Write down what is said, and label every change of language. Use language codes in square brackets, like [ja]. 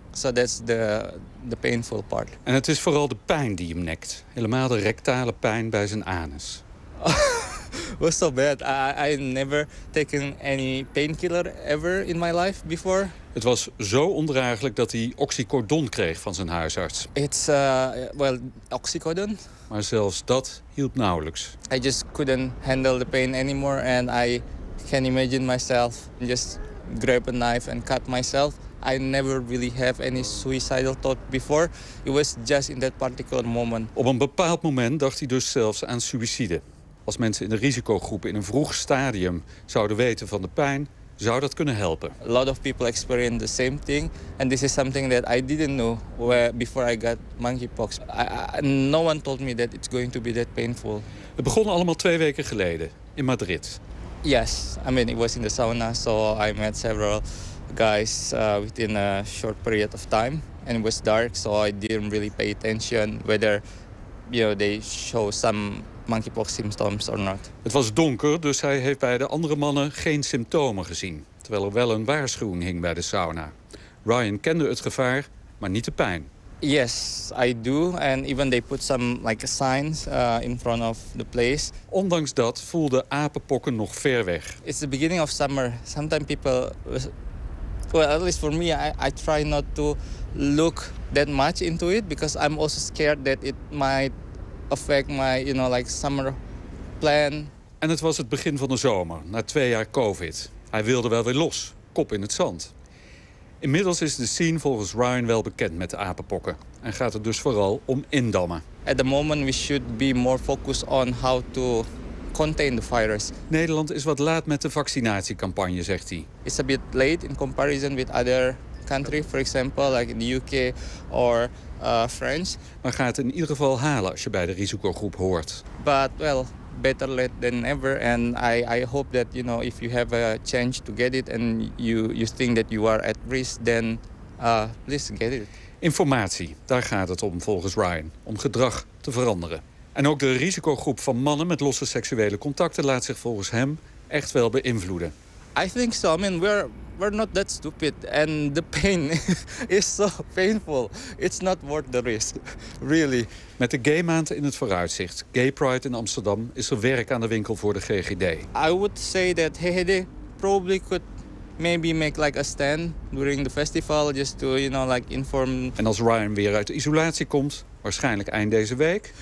[en] So that's the painful part. [nl] En het is vooral de pijn die hem nekt. Helemaal de rectale pijn bij zijn anus. [en] Was so bad. I never taken any painkiller ever in my life before. [nl] Het was zo ondraaglijk dat hij oxycodon kreeg van zijn huisarts. [en] It's oxycodon. [nl] Maar zelfs dat hielp nauwelijks. [en] I just couldn't handle the pain anymore and I can imagine myself just grab a knife and cut myself. I never really have any suicidal thought before. It was just in that particular moment. [nl] Op een bepaald moment dacht hij dus zelfs aan suïcide. Als mensen in de risicogroep in een vroeg stadium zouden weten van de pijn, zou dat kunnen helpen. [en] A lot of people experience the same thing. And this is something that I didn't know where, before I got monkeypox. No one told me that it's going to be that painful. [nl] Het begon allemaal 2 weken geleden in Madrid. [en] Yes, it was in the sauna, so I met several guys within a short period of time. And it was dark, so I didn't really pay attention whether they show some monkeypox symptoms or not. [nl] Het was donker, dus hij heeft bij de andere mannen geen symptomen gezien. Terwijl er wel een waarschuwing hing bij de sauna. Ryan kende het gevaar, maar niet de pijn. [en] Yes, I do. And even they put some signs in front of the place. [nl] Ondanks dat voelde apenpokken nog ver weg. [en] It's the beginning of summer. Sometimes people... at least for me, I try not to look that much into it because I'm also scared that it might affect my, summer plan. [nl] En het was het begin van de zomer, na 2 jaar COVID. Hij wilde wel weer los, kop in het zand. Inmiddels is de scene volgens Ryan wel bekend met de apenpokken en gaat het dus vooral om indammen. [en] At the moment we should be more focused on how to contain the virus. [nl] Nederland is wat laat met de vaccinatiecampagne, zegt hij. [en] It's a bit late in comparison with other countries, for example, like in the UK or France. [nl] Maar gaat het in ieder geval halen als je bij de risicogroep hoort. [en] But better late than never. And I hope that if you have a chance to get it and you think that you are at risk, then please get it. [nl] Informatie, daar gaat het om volgens Ryan, om gedrag te veranderen. En ook de risicogroep van mannen met losse seksuele contacten laat zich volgens hem echt wel beïnvloeden. [en] I think so. We're not that stupid. And the pain is so painful. It's not worth the risk. Really. [nl] Met de gay maand in het vooruitzicht, Gay Pride in Amsterdam, is er werk aan de winkel voor de GGD. [en] I would say that HGD probably could maybe make a stand during the festival just to inform. [nl] En als Ryan weer uit de isolatie komt, waarschijnlijk eind deze week.